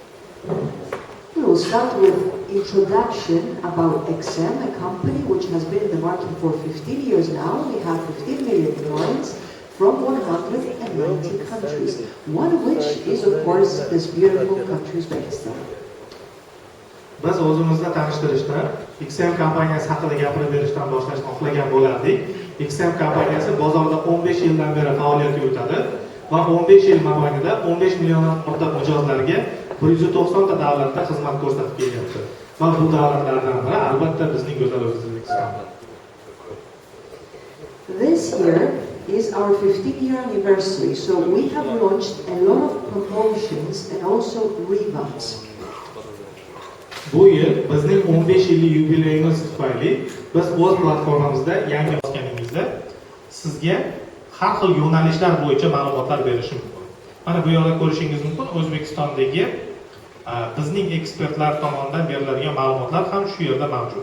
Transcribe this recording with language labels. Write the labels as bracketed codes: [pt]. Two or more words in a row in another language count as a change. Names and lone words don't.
[en] We will start with introduction about XM, a company which has been in the market for 15 years now. We have 15 million clients from 190 countries, one of which is of course this beautiful country Uzbekistan. [uz] Biz o'zimizni tanishtirishdan XM kompaniyasi haqida gapirib berishdan boshlashni xohlagan bo'lardik. XM kompaniyasi bozorda 15 yildan beri faoliyat yuritadi va 15 yil mobaynida 15 milliondan ortiq mijozlarga 190 ta davlatda xizmat ko'rsatib kelyapti. Va bu davlatlardan biri albatta bizning go'zal O'zbekiston. [en] This year is our 15-year anniversary, so we have launched a lot of promotions and also revamps. [uz] Bu yil bizning 15 yillik yubileyimiz tufayli biz o'z platformamizda yangi bosganimizda sizga har xil yo'nalishlar bo'yicha ma'lumotlar berishim mumkin. Mana bu yerda ko'rishingiz mumkin, O'zbekistondagi bizning ekspertlar tomonidan beriladigan ma'lumotlar ham shu yerda mavjud.